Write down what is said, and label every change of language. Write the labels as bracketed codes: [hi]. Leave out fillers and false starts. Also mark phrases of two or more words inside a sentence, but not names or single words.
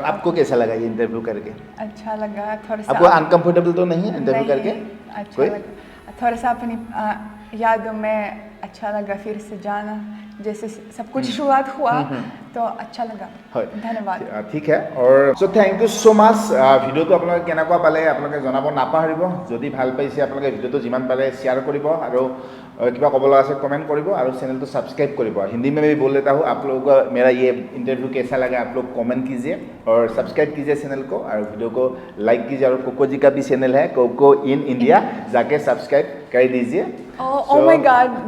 [hi] आपको कैसा लगा ये इंटरव्यू करके? अच्छा लगा, थोड़ा सा। आपको अनकंफर्टेबल तो नहीं है इंटरव्यू करके? अच्छा लगा, थोड़ा सा अपनी यादों में अच्छा लगा फिर से जाना, जैसे सब कुछ शुरुआत हुआ तो अच्छा लगा। धन्यवाद। [en] ठीक है, और so thank you so much. [as] ভিডিঅ'টো আপোনালোকে কেনেকুৱা পালে আপোনালোকে জনাব নাপাহৰিব। যদি ভাল পাইছে আপোনালোকে ভিডিঅ'টো যিমান পাৰে শ্বেয়াৰ কৰিব, আৰু [hi] कितना कब लगा से कमेंट करिए, और चैनल तो सब्सक्राइब करिए। हिंदी में भी बोल देता हूँ, आप लोगों को मेरा ये इंटरव्यू कैसा लगा आप लोग कमेंट कीजिए और सब्सक्राइब कीजिए चैनल को, और वीडियो को लाइक कीजिए। और कोको जी का भी चैनल है, कोको इन इंडिया, जाके सब्सक्राइब कर दीजिए। [en] oh my God,